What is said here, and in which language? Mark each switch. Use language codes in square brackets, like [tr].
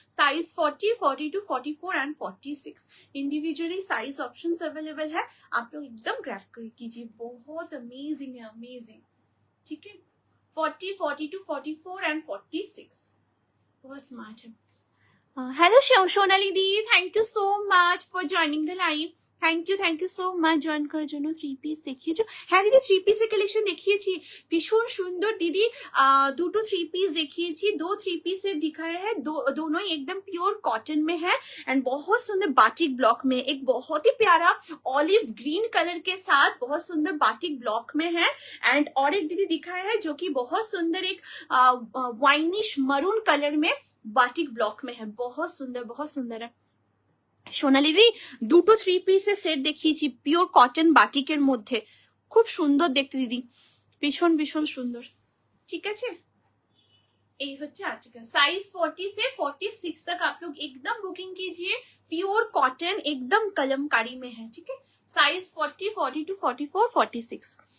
[hi] Size 40, 42, 44 and 46 individually size options available है, आप लोग एकदम ग्रैब कीजिए, बहुत अमेजिंग है, अमेजिंग। ठीक है, 40, 42, 44 एंड 46 बहुत स्मार्ट है। Hello Sonali the, thank you so much for joining the live. [bn] Thank you so much join করার জন্য। Three piece দেখিয়েছো? হ্যাঁ দিদি, থ্রি পিসের কালেকশন দেখিয়েছি, ভীষণ সুন্দর दीदी। দুটো थ्री पीस দেখিয়েছি, [hi] दो थ्री पीस सेट दिखाया है, दोनों ही एकदम प्योर कॉटन में है एंड बहुत सुंदर बाटिक ब्लॉक में, एक बहुत ही प्यारा ऑलिव ग्रीन कलर के साथ बहुत सुंदर बाटिक ब्लॉक में है। एंड और एक दीदी दिखाया है जो कि बहुत सुंदर एक वाइनिश मरून कलर में बाटिक ब्लॉक में है, बहुत सुंदर है। [bn] সোনালি দি, দুটো থ্রি পিসের সেট দেখিয়েছি পিওর কটন বাটিকের মধ্যে, খুব সুন্দর দেখতে দিদি, ভীষণ ভীষণ সুন্দর। ঠিক আছে, এই হচ্ছে आर्टिकल। [hi] साइज 40 से 46 तक आप लोग एकदम बुकिंग कीजिए, प्योर कॉटन एकदम कलमकारी में है। ठीक है, साइज 40, 42, 44, 46।